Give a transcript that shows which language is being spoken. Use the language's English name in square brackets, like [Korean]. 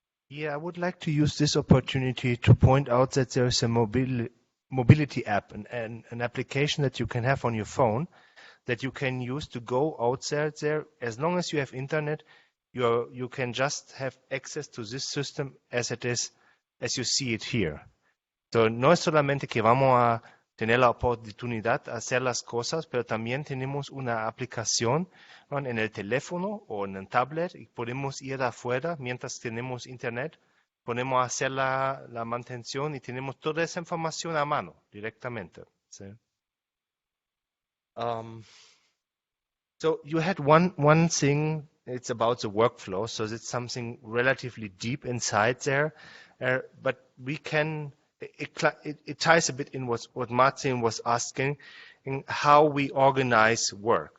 [English] Yeah, I would like to use this opportunity to point out that there is a mobility app, an application that you can have on your phone that you can use to go outside there. As long as you have internet, you can just have access to this system as it is, as you see it here. [Spanish] So no es solamente que vamos a tener la oportunidad de hacer las cosas, pero también tenemos una aplicación en el teléfono o en el tablet y podemos ir afuera mientras tenemos internet, podemos hacer la mantención y tenemos toda esa información a mano directamente. ¿Sí? [English] So you had one thing, it's about the workflow, so it's something relatively deep inside there, but we can, it ties a bit in what Martin was asking, in how we organize work.